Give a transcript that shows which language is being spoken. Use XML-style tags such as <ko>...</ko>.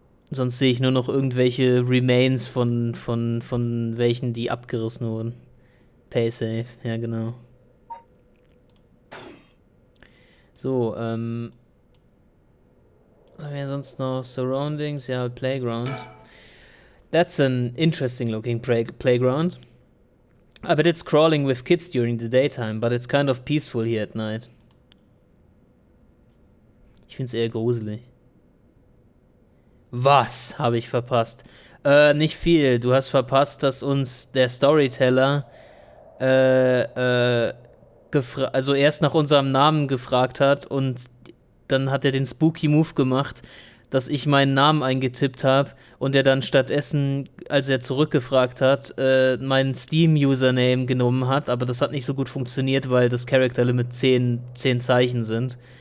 <de>Sonst sehe ich nur noch irgendwelche Remains von welchen, die abgerissen wurden. Paysafe, ja genau. So, was haben wir sonst noch? Surroundings, ja, Playground.</de> <en>That's an interesting looking playground. I bet it's crawling with kids during the daytime, but it's kind of peaceful here at night.</en> <de>Ich find's eher gruselig. Was habe ich verpasst? Nicht viel. Du hast verpasst, dass uns der Storyteller also erst nach unserem Namen gefragt hat und dann hat er den Spooky Move gemacht, dass ich meinen Namen eingetippt habe und er dann stattdessen, als er zurückgefragt hat, meinen Steam-Username genommen hat, aber das hat nicht so gut funktioniert, weil das Character Limit 10 Zeichen sind</de>